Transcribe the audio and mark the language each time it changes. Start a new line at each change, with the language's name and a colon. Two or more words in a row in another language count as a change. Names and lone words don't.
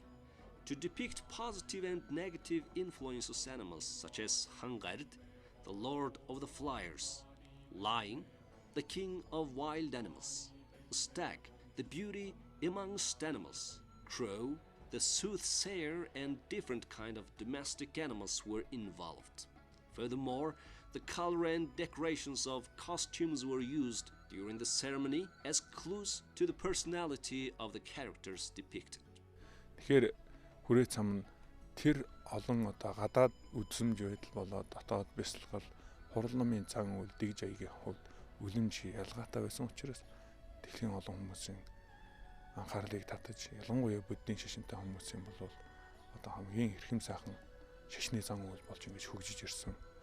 English: To depict positive and negative influences animals such as Hangard, the lord of the flyers, lion, the king of wild animals, stag, the beauty amongst animals, crow, the soothsayer, and different kind of domestic animals were involved. Furthermore, the color and decorations of costumes were used during the ceremony as clues to the personality of the characters depicted.
Mongolian: Тэгэхээр хүрээ цам тэр олон одоо гадаад үзмж байдал болоод дотоод бясалгал хурал намын цаг үйл дэг жаягийн хувьд үлэмж ялгаатай байсан учраас дэлхийн олон хүмүүсийн анхаарлыг татаж ялангуяа буддийн шашинтай хүмүүсийн бол одоо хамгийн эрхэм сайхан шашны зан үйл болж ингэж хөгжиж ирсэн